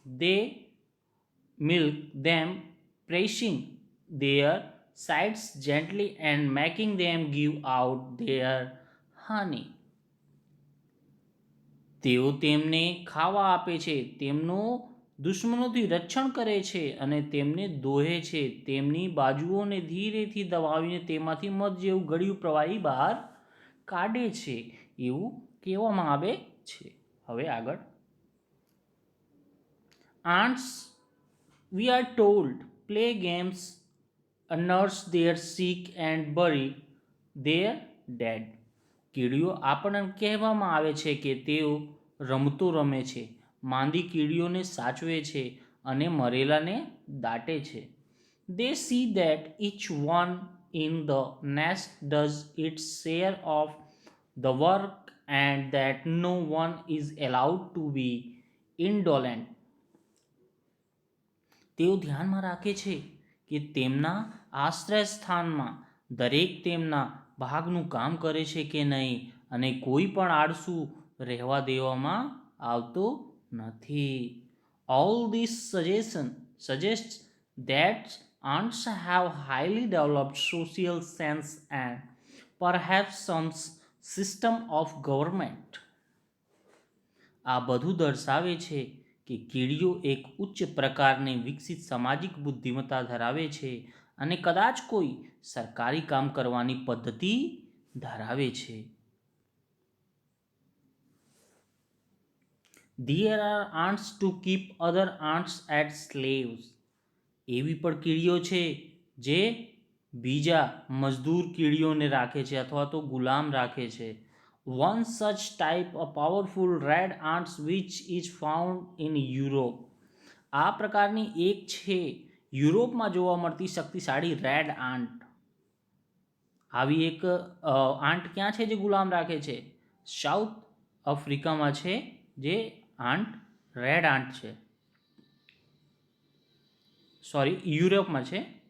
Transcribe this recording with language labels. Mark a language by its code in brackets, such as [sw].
[en] They milk them, pressing their sides gently and making them give out their honey. [gu] તેઓ તેમને ખાવા આપે છે, તેમનું દુશ્મનોથી રક્ષણ કરે છે અને તેમને દોહે છે, તેમની બાજુઓને ધીરેથી દબાવીને તેમાંથી મધ જેવું ગળ્યું પ્રવાહી બહાર કાઢે છે એવું કહેવામાં આવે છે. હવે આગળ [en] ants, we are told, play games, nurse their sick and bury their dead. [gu] કીડીઓ આપણને કહેવામાં આવે છે કે તેઓ રમતો રમે છે, માંદી કીડીઓને સાચવે છે અને મરેલાને દાટે છે. [en] They see that each one in the nest does its share of the work and that no one is allowed to be indolent. [gu] તેઓ ધ્યાનમાં રાખે છે કે તેમના આશ્રય સ્થાનમાં દરેક તેમના ભાગનું કામ કરે છે કે નહીં અને કોઈ પણ આળસુ રહેવા દેવામાં આવતો નથી. [en] All this suggests that ants have highly developed social sense and perhaps some system of government. [gu] આ બધું દર્શાવે છે કે કીડીઓ એક ઉચ્ચ પ્રકારની વિકસિત સામાજિક બુદ્ધિમત્તા ધરાવે છે અને કદાચ કોઈ સરકારી કામ કરવાની પદ્ધતિ ધરાવે છે. [en] There are ants to keep other ants as slaves. [gu] એવી પણ કીડીઓ છે જે બીજા મજદૂર કીડીઓને રાખે છે અથવા તો ગુલામ રાખે છે. [en] One such type, a powerful red ants which is found in Europe. [gu] આ પ્રકારની એક છે યુરોપમાં જોવા મળતી શક્તિશાળી રેડ આંટ. આવી એક આંટ ક્યાં છે જે ગુલામ રાખે છે? સાઉથ આફ્રિકામાં છે જે આંટ રેડ આંટ છે, સોરી યુરોપમાં છે.